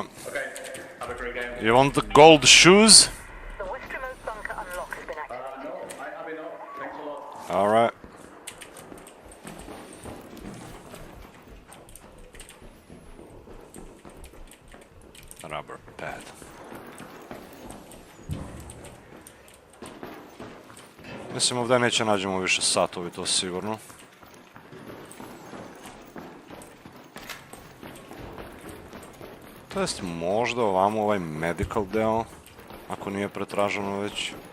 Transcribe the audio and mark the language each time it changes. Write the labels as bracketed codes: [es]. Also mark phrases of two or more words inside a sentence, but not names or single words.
[en] Okay, have a great game. You want the gold shoes? The westernmost bunker unlock has been activated. No, I have enough. Thanks a lot. Alright. Rubber pad. [sr] Mislim, ovdje neće nađemo više satovi, to sigurno. To jest možda ovamo ovaj medical deo, ako nije pretraženo već.